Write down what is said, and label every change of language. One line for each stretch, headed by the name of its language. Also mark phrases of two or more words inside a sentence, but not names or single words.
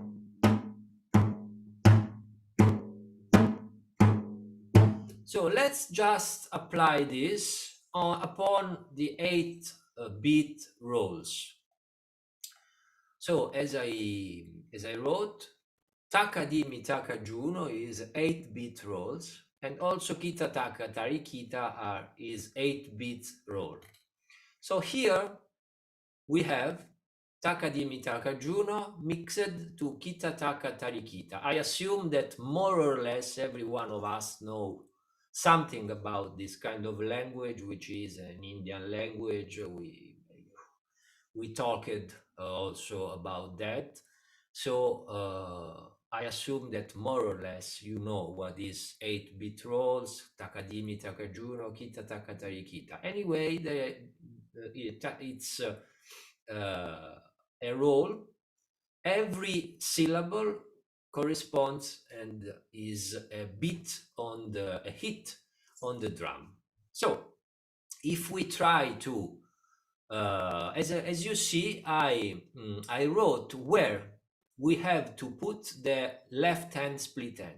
English: So let's just apply this upon the 8 beat rolls. So as I wrote, taka di mi taka juno is 8 beat rolls, and also kita taka tarikita is 8 beat roll. So here we have taka dimi taka juno mixed to kita taka tarikita. I assume that more or less every one of us know something about this kind of language, which is an Indian language. We talked also about that. So I assume that more or less you know what is 8-bit rolls, takadimi, takajuno, kita, takatarikita. Anyway, it's a roll. Every syllable corresponds and is a beat on a hit on the drum. So if we try to as you see, I wrote where we have to put the left hand split hand.